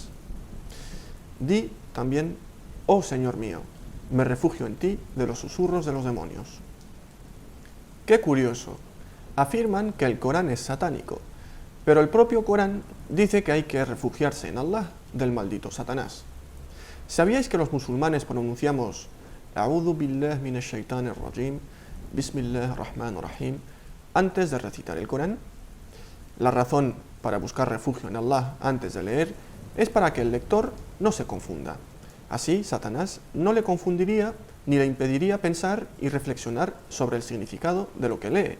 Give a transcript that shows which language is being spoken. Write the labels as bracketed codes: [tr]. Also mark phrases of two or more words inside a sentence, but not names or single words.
[es] Di también, oh Señor mío, me refugio en ti de los susurros de los demonios. Qué curioso, afirman que el Corán es satánico, pero el propio Corán dice que hay que refugiarse en Allah del maldito Satanás. ¿Sabíais que los musulmanes pronunciamos [ar] أعوذ بالله من الشيطان الرجيم، بسم الله الرحمن الرحيم [es] antes de recitar el Corán? La razón para buscar refugio en Allah antes de leer es para que el lector no se confunda. Así, Satanás no le confundiría ni le impediría pensar y reflexionar sobre el significado de lo que lee.